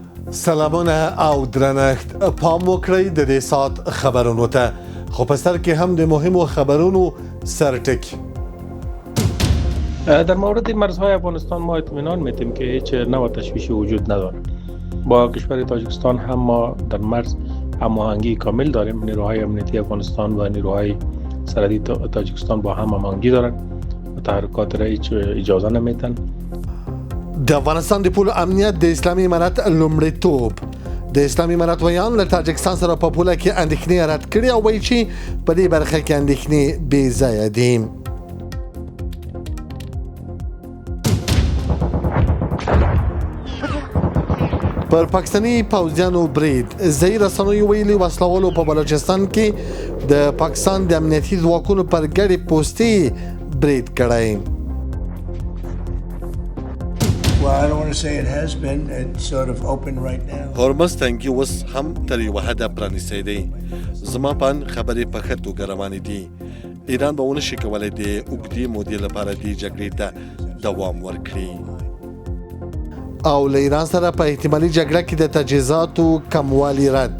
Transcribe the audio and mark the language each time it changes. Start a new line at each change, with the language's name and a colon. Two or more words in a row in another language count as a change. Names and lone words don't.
Pashto: سلامونه او درنښت پام وکړئ د دې ساعت خبرونو ته خو په سر کې هم د مهمو خبرونو سرټکی.
Persian: در مورد مرزهای افغانستان ما اطمینان میتیم که هیچ نوع تشویشی وجود ندارد. با کشور تاجیکستان هم ما در مرز هماهنگی کامل داریم. نیروهای امنیتی افغانستان و نیروهای سرحدی تاجیکستان با هم هماهنگی دارند و تحرکات را هیچ اجازه نمیتن.
Pashto: د افغانستان د پولو امنیت د اسلامي امارت لومړیتوب. د اسلامي امارت ویان له تاجکستان سره په پوله کې اندېښنې رد کړي او وایي چې په دې برخه کې اندېښنې بې ځایه دي. پر پاکستاني پوځیانو برید. ځایي رسنیو ویلي وسلوالو په بلوچستان کې د پاکستان د امنیتي ځواکونو پر ګډې پوستې برید کړی.
English: Well, I don't want to say it has been. It's sort of open right now.
Pashto: هرمز تنګي اوس هم تر یوه حده پرانیستی دی. زما پان خبرې په ښه توګه روانې دي. ایران به ونه شي کولی د اوږدې مودې لپاره دې جګړې ته دوام ورکړي. او له ایران سره په احتمالي جګړه کې د تجهیزاتو کموالي رد.